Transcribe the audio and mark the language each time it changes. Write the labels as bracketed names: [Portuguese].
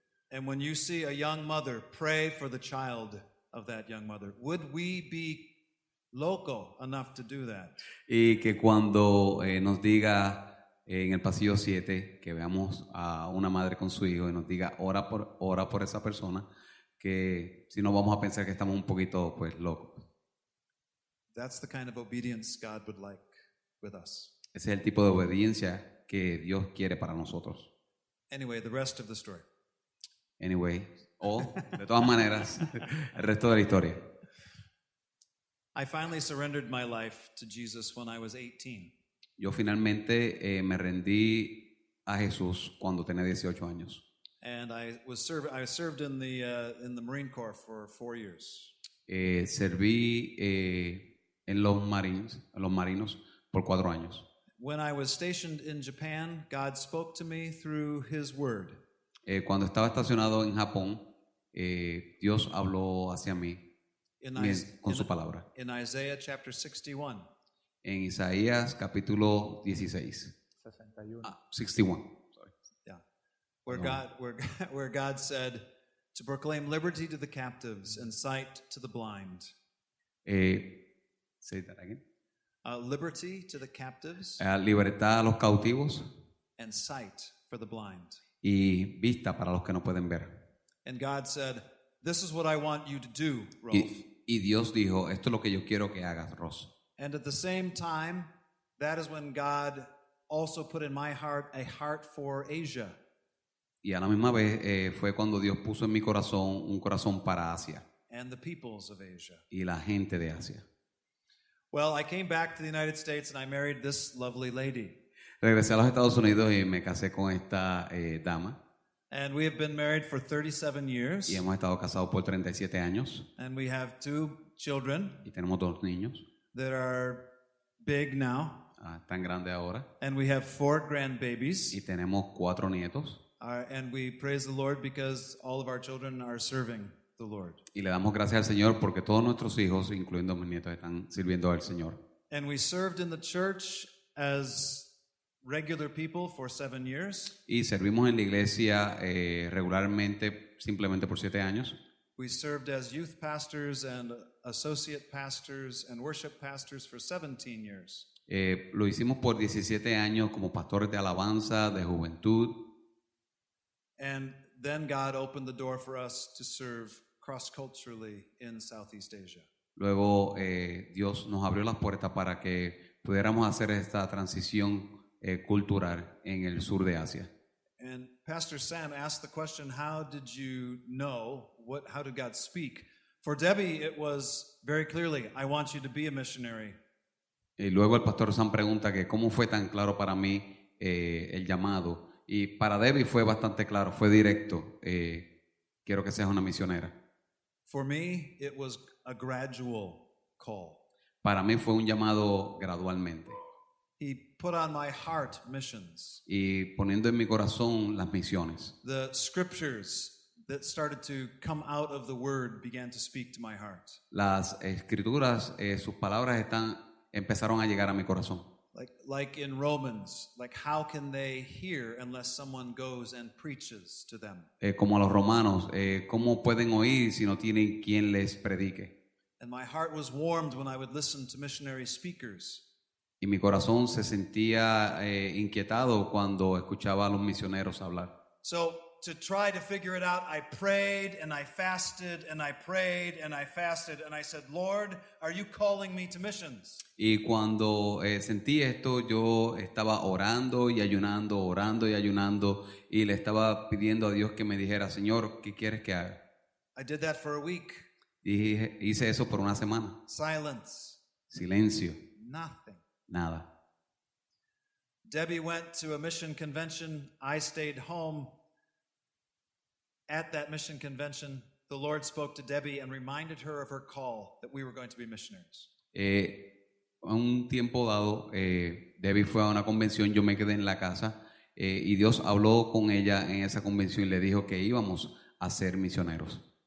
[English] And when you see a young mother, pray for the child of that young mother. Would we be loco enough to do that? [Spanish] Y que cuando nos diga en el pasillo 7 que veamos a una madre con su hijo y nos diga ora por esa persona, que si no vamos a pensar que estamos un poquito pues locos. [English] That's the kind of obedience God would like with us. [Spanish] Ese es el tipo de obediencia que Dios quiere para nosotros. [English] Anyway, the rest of the story. [Spanish] Anyway, o de todas maneras, el resto de la historia. [English] I finally surrendered my life to Jesus when I was 18. [Spanish] Yo finalmente me rendí a Jesús cuando tenía 18 años. [English] And I served in the Marine Corps for 4 years. [Spanish] Serví en los marinos por 4 años. [English] When I was stationed in Japan, God spoke to me through His Word. [Spanish] Cuando estaba estacionado en Japón, Dios habló hacia mí con su palabra. [English] In Isaiah chapter 61. [Spanish] En Isaías capítulo 16. [English] 61. 61. Sorry. Yeah. Where God said to proclaim liberty to the captives and sight to the blind. Say that again. Liberty to the captives [Spanish] Libertad a los cautivos [English] and sight for the blind. [Spanish] y vista para los que no pueden ver. [English] And God said, this is what I want you to do, Rolf. [Spanish] Y Dios dijo, esto es lo que yo quiero que hagas, Ross. [English] And at the same time, that is when God also put in my heart a heart for Asia. [Spanish] Y a la misma vez fue cuando Dios puso en mi corazón un corazón para Asia [English] And the peoples of Asia. [Spanish] y la gente de Asia. [English] Well, I came back to the United States and I married this lovely lady. [Spanish] Regresé a los Estados Unidos y me casé con esta dama [English] And we have been married for 37 years. [Spanish] y hemos estado casados por 37 años [English] And we have 2 children [Spanish] y tenemos 2 niños, [English] that are big now. [Spanish] tan grandes ahora, [English] And we have 4 grandbabies. [Spanish] y tenemos 4 nietos [English] And we praise the Lord because all of our children are serving the Lord. [Spanish] y le damos gracias al Señor porque todos nuestros hijos, incluyendo mis nietos, están sirviendo al Señor. [English] And we served in the church as regular people for 7 years. [Spanish] Y servimos en la iglesia regularmente, simplemente por 7 años. [English] We served as youth pastors and associate pastors and worship pastors for 17 years. [Spanish] Lo hicimos por 17 años como pastores de alabanza, de juventud. [English] And then God opened the door for us to serve cross-culturally in Southeast Asia. [Spanish] Luego Dios nos abrió las puertas para que pudiéramos hacer esta transición cultural en el sur de Asia. [English] And Pastor Sam asked the question, how did you know? How did God speak? For Debbie, it was very clearly, I want you to be a missionary. [Spanish] Y luego el pastor Sam pregunta que cómo fue tan claro para mí el llamado. Y para Debbie fue bastante claro, fue directo. Quiero que seas una misionera. [English] For me, it was a gradual call. [Spanish] Para mí fue un llamado gradualmente. [English] He put on my heart missions. [Spanish] Y poniendo en mi corazón las misiones. [English] The scriptures that started to come out of the word began to speak to my heart. [Spanish] Las escrituras, sus palabras empezaron a llegar a mi corazón. [English] Like in Romans, like how can they hear unless someone goes and preaches to them? [Spanish] Como a los romanos, ¿cómo pueden oír si no tienen quien les predique? [English] And my heart was warmed when I would listen to missionary speakers. [Spanish] Y mi corazón se sentía inquietado cuando escuchaba a los misioneros hablar. [English] So to try to figure it out, I prayed and I fasted and I prayed and I fasted and I said, Lord, are you calling me to missions? [Spanish] Y cuando sentí esto, yo estaba orando y ayunando y le estaba pidiendo a Dios que me dijera, Señor, ¿qué quieres que haga? [English] I did that for a week. [Spanish] Y hice eso por una semana. [English] Silence. [Spanish] Silencio. [English] Nothing. [Spanish] Nada. [English] Debbie went to a mission convention. I stayed home. At that mission convention, the Lord spoke to Debbie and reminded her of her call that we were going to be missionaries. [Spanish] En un tiempo dado, Debbie fue a una convención, yo me quedé en la casa y Dios habló con ella en esa convención y le dijo que íbamos a ser misioneros.